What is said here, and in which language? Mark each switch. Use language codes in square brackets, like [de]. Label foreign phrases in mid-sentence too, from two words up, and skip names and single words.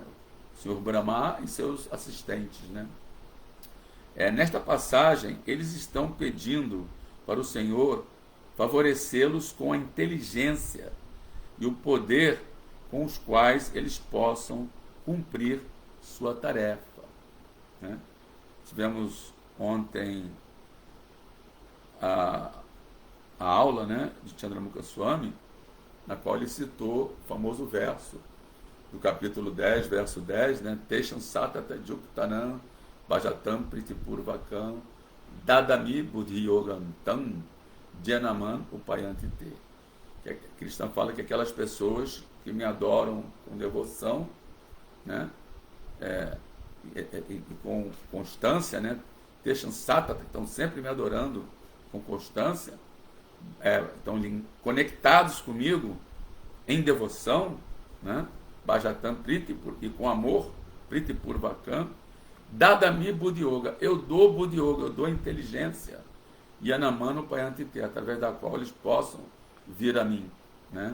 [pt] O Senhor Brahma e seus assistentes, né? Nesta passagem, eles estão pedindo para o Senhor favorecê-los com a inteligência e o poder com os quais eles possam cumprir sua tarefa, né? Tivemos ontem a aula, né, de Chandramukha Swami, na qual ele citou o famoso verso do capítulo 10, verso 10, né? [sa] Tesham satata yuktanam bhajatam pritipurvakam dadami buddhi yogam tam janaman upayanti te. [pt] Que Krishna fala que aquelas pessoas que me adoram com devoção, né, e com constância, né, [sa] Tesham satata, [pt] estão sempre me adorando com constância, estão conectados comigo em devoção, né, [sa] Bhajatam Pritipur, [pt] e com amor, [sa] Pritipurvakam, Dadami Buddhi Yoga, [pt] eu dou [sa] Buddhi Yoga, [pt] eu dou inteligência, [sa] Yanamano Payantite, [pt] através da qual eles possam vir a mim, né?